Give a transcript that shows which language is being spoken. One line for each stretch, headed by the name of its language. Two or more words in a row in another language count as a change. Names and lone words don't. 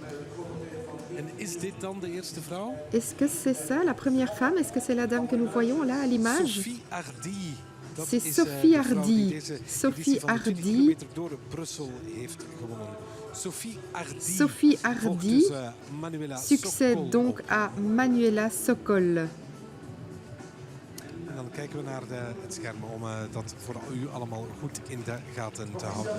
French: Est-ce que c'est ça, la première femme? Est-ce que c'est la dame que nous voyons là à l'image? C'est Sophie Hardy. Sophie Hardy. Sophie Hardy succède donc à Manuela Sokol.
Dutch: Dan kijken we naar het scherm om dat voor u allemaal goed in de gaten te houden.